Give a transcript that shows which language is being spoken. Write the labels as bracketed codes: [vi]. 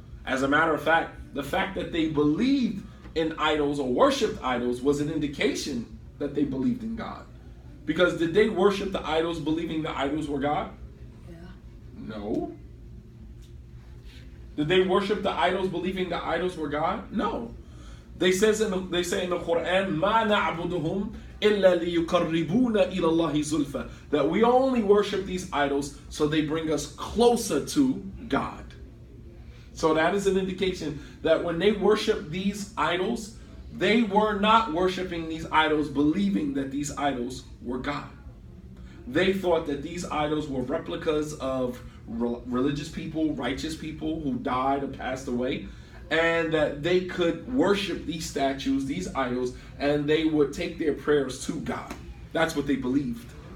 [en] As a matter of fact, the fact that they believed in idols or worshipped idols was an indication that they believed in God. Because did they worship the idols believing the idols were God? Yeah. No. Did they worship the idols believing the idols were God? No. They say in the Quran, [ar] مَا نَعْبُدُهُمْ إِلَّا لِيُقَرِّبُونَ إِلَى اللَّهِ زُلْفَى. [en] That we only worship these idols so they bring us closer to God. So that is an indication that when they worship these idols, they were not worshiping these idols believing that these idols were God. They thought that these idols were replicas of religious people, righteous people who died or passed away, and that they could worship these statues, these idols, and they would take their prayers to God. That's what they believed.